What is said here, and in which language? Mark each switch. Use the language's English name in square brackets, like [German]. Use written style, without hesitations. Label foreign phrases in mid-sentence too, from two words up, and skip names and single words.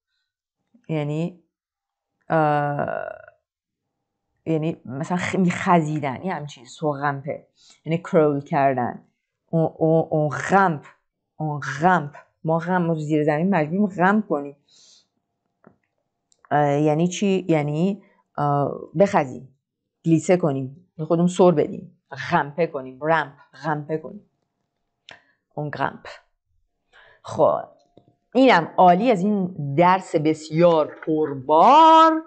[Persian] یعنی مثلا خزیدن. یه همچین سو grimper. یعنی کرول کردن. [French] On grimpe. On grimpe. [Persian] ما زیر زمین مجبوریم غمپ کنیم. یعنی چی؟ یعنی بخزیم، گلیسه کنیم، خودمون سر بدیم، غمپه کنیم، غمپه کنیم. اون غمپ. خب اینم عالی از این درس بسیار پربار.